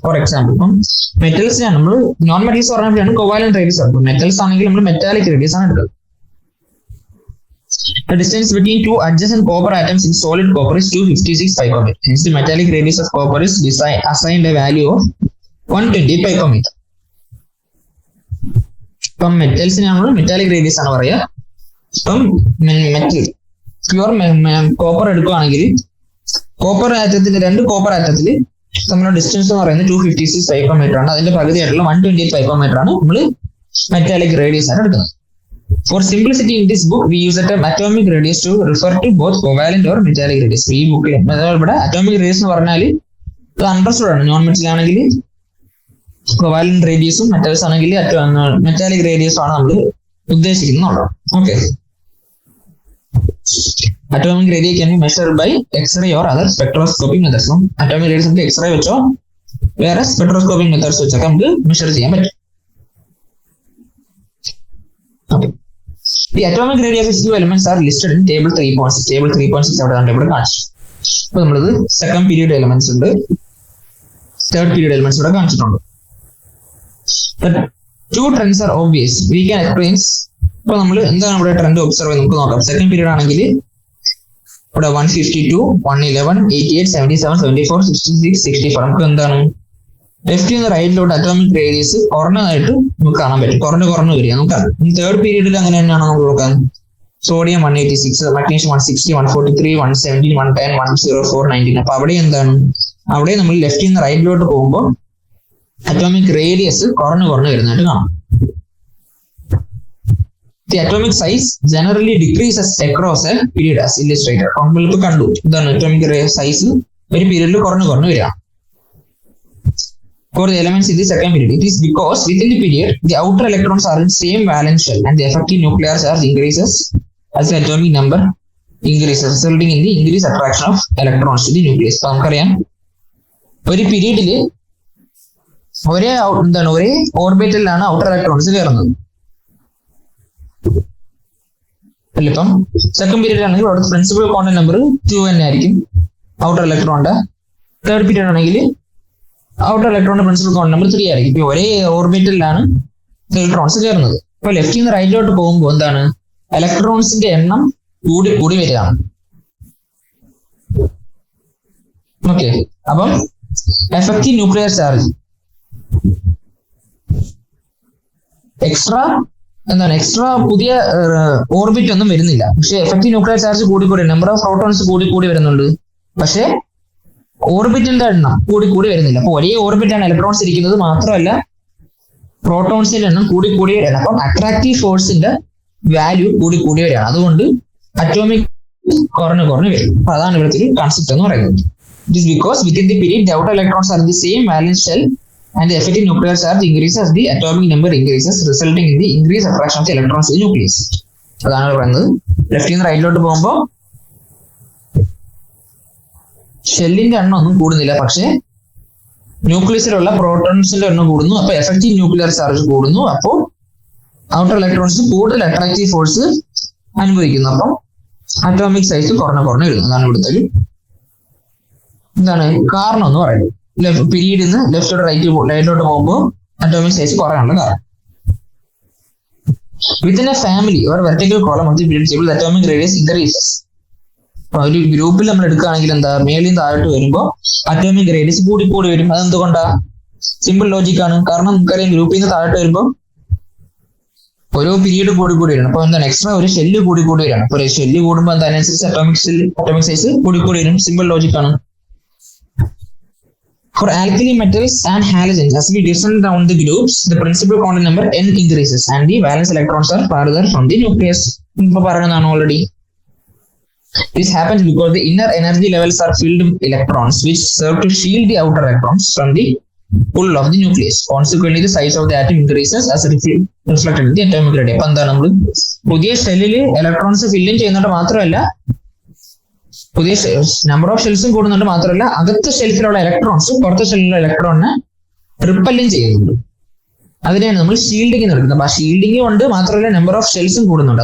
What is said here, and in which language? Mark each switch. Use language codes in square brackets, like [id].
[en] For example, [ml] metals നമ്മൾ non metals പറഞ്ഞാൽ covalent radius ആണ്. മെറ്റൽസ് ആണെങ്കിൽ നമ്മൾ മെറ്റാലിക് റേഡിയസ് ആണ് എടുക്കുന്നത്. [en] The distance between two adjacent copper atoms in solid copper is 256 picometer. Hence, the metallic radius of copper is assigned a value of 120 picometer. [ml] ഇപ്പം മെറ്റൽസിന് നമ്മൾ metallic radius ആണ് പറയുക. ഇപ്പം മെറ്റൽ പ്യുവർ കോപ്പർ എടുക്കുകയാണെങ്കിൽ copper ആറ്റത്തിന്റെ രണ്ട് copper ആറ്റത്തിൽ തമ്മിലുള്ള distance എന്ന് പറയുന്നത് 256 പൈക്കോമീറ്റർ ആണ്. അതിന്റെ പകുതിയായിട്ടുള്ള 128 പൈക്കോമീറ്റർ ആണ് നമ്മൾ മെറ്റാലിക് റേഡിയസ് ആണ് എടുക്കുന്നത്. [en] For simplicity in this book, we use the term atomic radius to refer to both covalent or metallic radius. [ml] ഈ ബുക്കിൽ ഇവിടെ അറ്റോമിക് റേഡിയസ് എന്ന് പറഞ്ഞാൽ ഇത് അണ്ടർസ്റ്റുഡ് ആണ്. നോൺ മെറ്റൽ ആണെങ്കിൽ കോവാലന്റ് റേഡിയസും മെറ്റൽസ് ആണെങ്കിൽ മെറ്റാലിക് റേഡിയസും ആണ് നമ്മൾ ഉദ്ദേശിക്കുന്നുള്ളൂ. Okay, [en] atomic radius can be measured by X-ray or other spectroscopic methods. Atomic radius [ml] നമുക്ക് X-ray വെച്ചോ വേറെ സ്പെക്ട്രോസ്കോപ്പിക് മെത്തേഡ്സ് വെച്ചൊക്കെ നമുക്ക് മെഷർ ചെയ്യാൻ പറ്റും. Okay, [en] The atomic radii of two elements are listed in table 3.6. [ml] Table 3.6 ഇവിടെ കാണിച്ചു. അപ്പൊ നമ്മളിത് സെക്കൻഡ് പീരീഡ് എലമെന്റ്സ് ഉണ്ട്, തേർഡ് പീരീഡ് എലമെന്റ്സ് ഇവിടെ കാണിച്ചിട്ടുണ്ട്. [en] Two trends are obvious. We can explain. [ml] ഇപ്പൊ നമ്മൾ എന്താണ് ഇവിടെ ട്രെൻഡ് ഒബ്സർവ് ചെയ്ത് നമുക്ക് നോക്കാം. സെക്കൻഡ് പീരീഡ് ആണെങ്കിൽ ഇവിടെ 152, 111, 88, 77, 74, 66, 64 നമുക്ക് എന്താണ് ലെഫ്റ്റ് നിന്ന് റൈറ്റിലോട്ട് അറ്റോമിക് റേഡിയസ് കുറഞ്ഞതായിട്ട് നമുക്ക് കാണാൻ പറ്റും. കുറഞ്ഞു വരിക നമുക്ക്. തേർഡ് പീരീഡിൽ അങ്ങനെ തന്നെയാണ് നമുക്ക് നോക്കാൻ. Sodium 186, magnesium 160, 143, 117, 110, 104, 19. അപ്പൊ അവിടെ എന്താണ്, അവിടെ നമ്മൾ ലെഫ്റ്റിൽ നിന്ന് റൈറ്റിലോട്ട് പോകുമ്പോൾ അറ്റോമിക് റേഡിയസ് കുറഞ്ഞു വരുന്നതായിട്ട് കാണാം. [en] The atomic size generally decreases across a period as illustrated. [ml] നമ്മളിപ്പോൾ കണ്ടു ഇതാണ് അറ്റോമിക് സൈസ് ഒരു പീരീഡിൽ കുറഞ്ഞു വരിക. [en] For the elements in the second period, it is because within the period the outer electrons are in same valence shell and the effective nuclear charge increases as the atomic number increases, resulting in the increased attraction of electrons to the nucleus. [ml] അപ്പോൾ നമുക്കറിയാം ഒരു പീരീഡില് ഒരേ ഓർബിറ്റലിലാണ് outer electrons കയറുന്നത്. ഇപ്പം second period ആണെങ്കിൽ അവിടെ principal quantum number 2 തന്നെ ആയിരിക്കും ഔട്ടർ ഇലക്ട്രോണിന്റെ. തേർഡ് പീരീഡ് ആണെങ്കിൽ ഔട്ടർ ഇലക്ട്രോണിന്റെ പ്രിൻസിപ്പൽ ക്വാണ്ടം നമ്പർ 3 ആയിരിക്കും. ഇപ്പൊ ഒരേ ഓർബിറ്റലിലാണ് ഇലക്ട്രോൺസ് കയറുന്നത്. അപ്പൊ ലെഫ്റ്റിൽ നിന്ന് റൈറ്റിലോട്ട് പോകുമ്പോൾ എന്താണ് ഇലക്ട്രോൺസിന്റെ എണ്ണം കൂടി വരികയാണ്. ഓക്കെ, അപ്പം എഫക്റ്റീവ് ന്യൂക്ലിയർ ചാർജ് എക്സ്ട്രാ പുതിയ ഓർബിറ്റ് ഒന്നും വരുന്നില്ല. പക്ഷെ എഫക്റ്റീവ് ന്യൂക്ലിയർ ചാർജ് കൂടി നമ്പർ ഓഫ് പ്രോട്ടോൺസ് കൂടി വരുന്നുണ്ട്. പക്ഷെ ഓർബിറ്റിന്റെ എണ്ണം കൂടി വരുന്നില്ല. അപ്പൊ ഒരേ ഓർബിറ്റാണ് ഇലക്ട്രോൺസ് ഇരിക്കുന്നത്, മാത്രമല്ല പ്രോട്ടോൺസിന്റെ എണ്ണം കൂടി വരികയാണ്. അപ്പം അട്രാക്റ്റീവ് ഫോഴ്സിന്റെ വാല്യൂ കൂടി വരികയാണ്. അതുകൊണ്ട് അറ്റോമിക് കുറഞ്ഞു വരും. അപ്പൊ അതാണ് ഇവിടുത്തെ ഒരു കൺസെപ്റ്റ് എന്ന് പറയുന്നത്. [en] It is because within the period the outer electrons are in the same valence shell and the effective nuclear charge increases as the atomic number increases, resulting in the increased attraction of the electrons to the nucleus. [ml] അതാണ് പറയുന്നത്. ലെഫ്റ്റിൽ നിന്ന് റൈറ്റിലോട്ട് പോകുമ്പോൾ ഷെല്ലിന്റെ എണ്ണം ഒന്നും കൂടുന്നില്ല, പക്ഷെ ന്യൂക്ലിയസിലുള്ള പ്രോട്ടോൺസിന്റെ എണ്ണം കൂടുന്നു. അപ്പൊ എഫക്റ്റീവ് ന്യൂക്ലിയർ ചാർജ് കൂടുന്നു. അപ്പോൾ ഔട്ടർ ഇലക്ട്രോൺസ് കൂടുതൽ അട്രാക്റ്റീവ് ഫോഴ്സ് അനുഭവിക്കുന്നു. അപ്പം അറ്റോമിക് സൈസ് കുറഞ്ഞു വരുന്നു. അതാണ് ഇവിടുത്തെ ഒരു എന്താണ് കാരണം എന്ന് പറയുന്നത്. പീരീഡിൽ നിന്ന് ലെഫ്റ്റോട്ട് റൈറ്റിലോട്ട് പോകുമ്പോൾ അറ്റോമിക് സൈസ് കുറയാനുള്ള കാരണം. [en] Within a family or vertical column of the periodic table, the atomic radius increases. [ml] ഒരു ഗ്രൂപ്പിൽ നമ്മൾ എടുക്കുകയാണെങ്കിൽ എന്താ മേളിൽ നിന്ന് താഴോട്ട് വരുമ്പോൾ അറ്റോമിക് റേഡിയസ് കൂടി വരും. അതെന്തുകൊണ്ടാ? സിമ്പിൾ ലോജിക് ആണ്. കാരണം നമുക്കറിയാം ഗ്രൂപ്പിൽ നിന്ന് താഴോട്ട് വരുമ്പോൾ ഓരോ പീരീഡ് കൂടി വരണം. അപ്പൊ എന്താണ് എക്സ്ട്രാ ഒരു ഷെല്ല് കൂടി വരണം. അപ്പൊ ഒരു ഷെല്ല് കൂടുമ്പോൾ എന്താ അതിനനുസരിച്ച് അറ്റോമിക് സൈസ് കൂടി വരും. സിമ്പിൾ ലോജിക് ആണ്. [en] For alkali metals and halogens, as we descend down the groups, the principal quantum number n increases and the valence electrons are farther from the nucleus. [ml] ഇപ്പൊ പറഞ്ഞതാണ് already. [en] This happens because the inner energy levels are filled with electrons, which serve to shield the outer electrons from the pull of the nucleus. Consequently, the size of the atom increases as reflected in the atomic radii. [ml] അപ്പൊ എന്താണ് നമ്മൾ പുതിയ ഷെല്ലിൽ electrons filling ചെയ്യുന്നത് മാത്രമല്ല, പുതിയ number of ഷെൽസും കൂടുന്നുണ്ട്. മാത്രമല്ല അകത്ത് ഷെൽഫിലുള്ള ഇലക്ട്രോൺസും പുറത്തെ ഷെല്ലിലുള്ള ഇലക്ട്രോണിനെ റിപ്പല്ലും ചെയ്യുന്നുണ്ട്. അതിനെയാണ് നമ്മൾ ഷീൽഡിങ് എന്ന് വിളിക്കുന്നത്. അപ്പൊ ആ ഷീൽഡിങ് കൊണ്ട് മാത്രമല്ല നമ്പർ ഓഫ് ഷെൽസും കൂടുന്നുണ്ട്.